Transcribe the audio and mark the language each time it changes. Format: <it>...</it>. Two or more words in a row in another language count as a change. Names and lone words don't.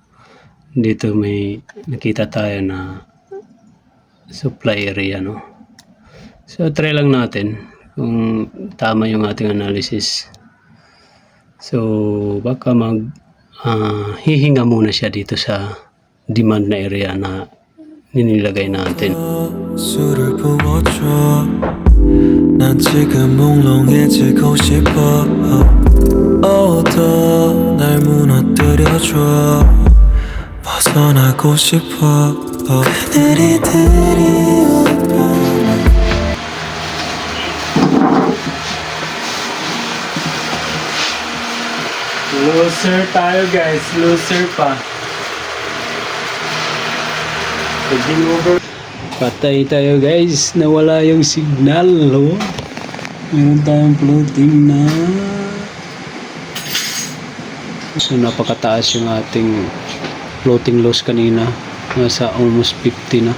<tl>Dito may nakita tayo na supply area, no? So try lang natin kung tama yung ating analysis. So baka hihinga muna siya dito sa demand na area na ninilagay natin.</tl> <ko>술을 부어줘 난 지금 몽롱해지고 싶어 어떤 날 무너뜨려줘 벗어나고 싶어 그들이</ko> <tl>Loser tayo guys, loser pa.</tl> <en>Heading over.</en> <tl>Patay tayo guys, nawala yung signal, oh. Meron tayong floating na. So napakataas yung ating</tl> <en>floating loss</en> <tl>kanina, nasa almost 50 na.</tl>